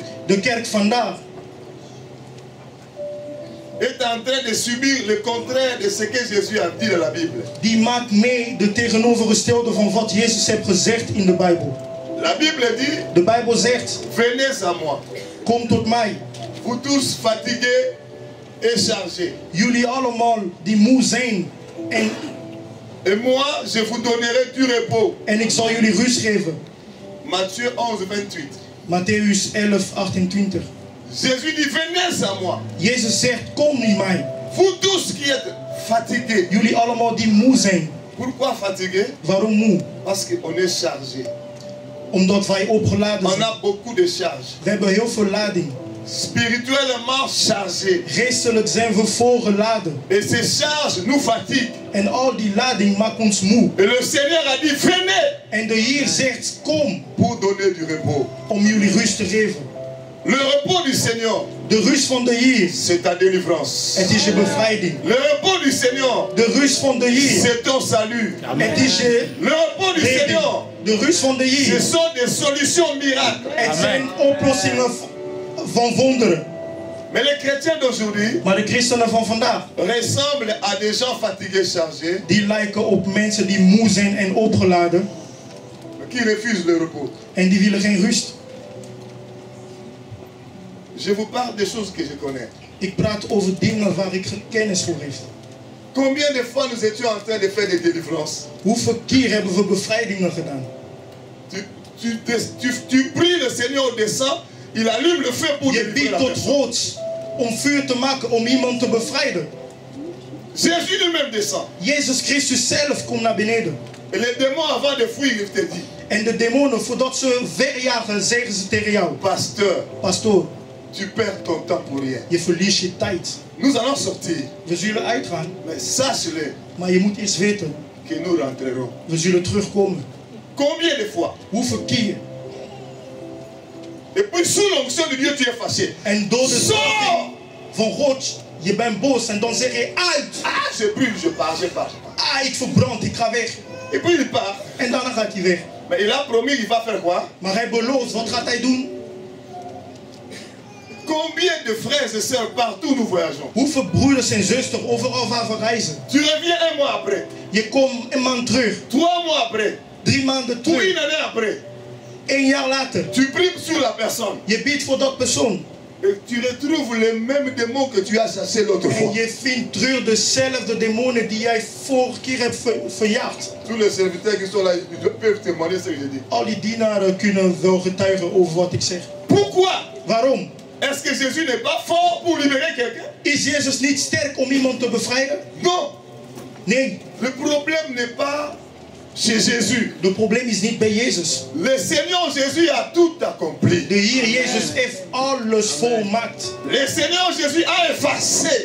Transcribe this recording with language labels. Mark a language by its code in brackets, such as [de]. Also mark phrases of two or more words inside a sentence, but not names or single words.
[nl] De kerk vandaag [fr] est en train de subir le contraire de ce que Jésus a dit dans la Bible. [nl] die maakt mee de tegenovergestelde van wat Jezus heeft gezegd in de Bijbel. [fr] La Bible dit, [nl] De Bijbel zegt, [fr] venez à moi, [nl] kom tot mij. [fr] vous tous fatigués et chargés. [nl] Jullie allemaal die moe zijn. [fr] Et moi, je vous donnerai du repos. [nl] En ik zal jullie rust geven. [fr] Matthieu 11, 28. [nl] Matthäus 11, 28. [fr] Jésus dit, venez à moi. [nl] Jezus zegt, kom naar mij. [fr] Vous tous qui êtes fatigués. [nl] Jullie allemaal die moe zijn. [fr] Pourquoi fatigués? [nl] Waarom moe? [fr] Parce qu'on est chargé. [nl] Omdat wij opgeladen [fr] On [nl] zijn. [fr] a beaucoup de charges. [nl] We hebben heel veel lading. [fr] Spirituellement chargé. [nl] Geestelijk zijn we volgeladen. [fr] Et ces charges nous fatiguent. [nl] En al die lading maakt ons moe. [fr] Et le Seigneur a dit, venez [nl] En de Heer zegt, kom [fr] pour donner du repos. [nl] om jullie rust te geven. [fr] Le repos du Seigneur, [nl] De rust van de Heer, [fr] c'est ta délivrance. [nl] het is je bevrijding. [fr] Le repos du Seigneur, [nl] De rust van de Heer, [fr] c'est ton salut. [nl] het is je [fr] Le repos du [nl] redding. [fr] Seigneur, [nl] De rust van de [fr] ce [nl] Heer, [fr] sont des solutions miracles. [nl] het zijn oplossingen van wonderen. [fr] Mais les chrétiens d'aujourd'hui [nl] Maar de christenen van vandaag, [fr] ressemblent à des gens fatigués, chargés, [nl] die lijken op mensen die moe zijn en opgeladen. [fr] mais qui refusent le repos. [nl] En die willen geen rust. [fr] Je vous parle des choses que je connais. [nl] Ik praat over dingen waar ik kennis voor heb. [fr] Combien de fois nous étions en train de faire des délivrances? [nl] Hoeveel keer hebben we bevrijdingen gedaan? [fr] Tu pries le Seigneur au descend, il allume le feu pour [nl] Je [fr] délivrer [nl] biedt [fr] la [nl] tot [fr] personne. [nl] God om vuur te maken om iemand te bevrijden. [fr] Jésus lui-même descend. [nl] Jezus Christus zelf komt naar beneden. [fr] Et les démons avant de fuir, il te dit, [nl] En de demonen, voordat ze wegjagen, zeggen ze tegen jou: [fr] pasteur, [nl] Pastoor, [fr] tu perds ton temps pour rien. [nl] je verliest je tijd. [fr] Nous allons sortir, [nl] We zullen uitgaan, [fr] mais sache-le [nl] maar je moet eerst weten, [fr] que nous rentrerons. [nl] we zullen terugkomen. [fr] Combien de fois? [nl] Hoeveel keer? [fr] Et puis sous l'onction de Dieu, tu es fâché. [nl] En door de [fr] Sors! [nl] zalving van God, je bent boos en dan zeg je uit. [fr] Ah, je brûle, je pars, je pars. [nl] Ah, ik verbrand, ik ga weg. [fr] Et puis il part. [nl] En daarna gaat hij weg. [fr] Mais il a promis, il va faire quoi? [nl] Maar hij belooft, wat gaat hij doen? [fr] Combien de frères et sœurs partout nous voyageons? [nl] Hoeveel broeders en zusters overal waar we reizen? [fr] Tu reviens un mois après, [nl] Je komt een maand terug, [fr] 3 mois après, [nl] 3 maanden [fr] ou [nl] terug, [fr] une année après. [nl] 1 jaar later. [fr] Tu pries sur la personne. [nl] Je bidt voor dat persoon. [fr] Et tu retrouves les mêmes démons que tu as chassés l'autre fois. [nl] En je vindt terug dezelfde demonen die jij vorige keer hebt verjaagd. [fr] Tous les serviteurs qui sont là, ils peuvent témoigner ce que je dis. [nl] Al die dienaren kunnen wel getuigen over wat ik zeg. [fr] Pourquoi? [nl] Waarom? [fr] Est-ce que Jésus n'est pas fort pour libérer quelqu'un? [nl] Is Jezus niet sterk om iemand te bevrijden? [fr] Non. [nl] Nee, [fr] Le problème n'est pas chez Jésus. [nl] het probleem is niet bij Jezus. [fr] Le Seigneur Jésus a tout accompli. [nl] De Heer Jezus heeft alles volmaakt. [fr] Le Seigneur Jésus a effacé